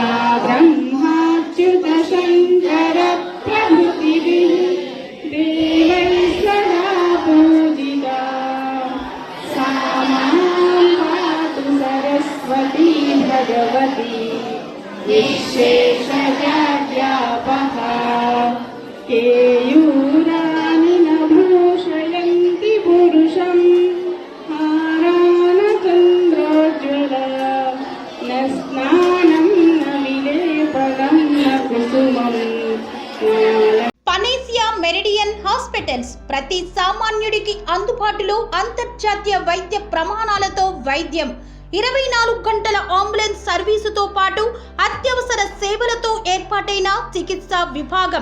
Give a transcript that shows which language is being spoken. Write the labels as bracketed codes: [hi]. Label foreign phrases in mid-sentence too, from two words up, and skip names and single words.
[sa] ब्रह्माच्युत शंकर प्रभृतिभिः देवैः सदा पूजिता, सा मां पातु सरस्वती भगवती विश्वेशव्यापहा. केयूरानि न भूषयन्ति पुरुषम्, [te] పనేసియా మెరిడియన్ హాస్పిటల్స్ ప్రతి సామాన్యుడికి అందుబాటులో అంతర్జాతీయ వైద్య ప్రమాణాలతో వైద్యం, 24 గంటల అంబులెన్స్ సర్వీసుతో పాటు అత్యవసర సేవలతో ఏర్పాటైన చికిత్సా విభాగం.